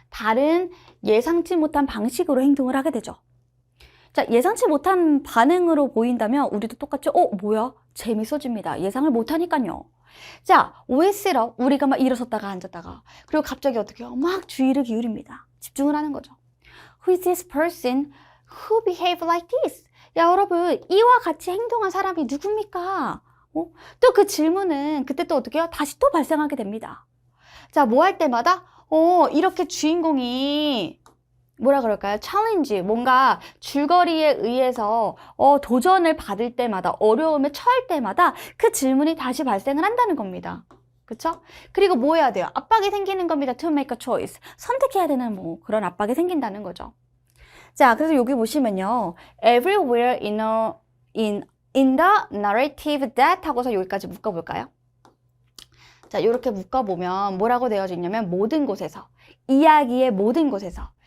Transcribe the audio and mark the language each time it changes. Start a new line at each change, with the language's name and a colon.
Korean: 다른 예상치 못한 방식으로 행동을 하게 되죠. 자, 예상치 못한 반응으로 보인다면 우리도 똑같죠? 뭐야? 재밌어집니다. 예상을 못하니까요. 자, OS로 우리가 막 일어섰다가 앉았다가 그리고 갑자기 어떻게 해요? 막 주의를 기울입니다. 집중을 하는 거죠.
English: Who is this person who behave like this?
Korean: 야, 여러분, 이와 같이 행동한 사람이 누굽니까? 또 그 질문은 그때 또 어떻게 해요? 다시 또 발생하게 됩니다. 자, 뭐 할 때마다 이렇게 주인공이 뭐라 그럴까요? 챌린지, 뭔가 줄거리에 의해서 도전을 받을 때마다, 어려움에 처할 때마다 그 질문이 다시 발생을 한다는 겁니다. 그쵸? 그리고 뭐 해야 돼요? 압박이 생기는 겁니다.
English: To make a choice.
Korean: 선택해야 되는 뭐 그런 압박이 생긴다는 거죠. 자, 그래서 여기 보시면요.
English: Everywhere in the narrative that
Korean: 하고서 여기까지 묶어볼까요? 자, 이렇게 묶어보면 뭐라고 되어져 있냐면 모든 곳에서, 이야기의 모든 곳에서.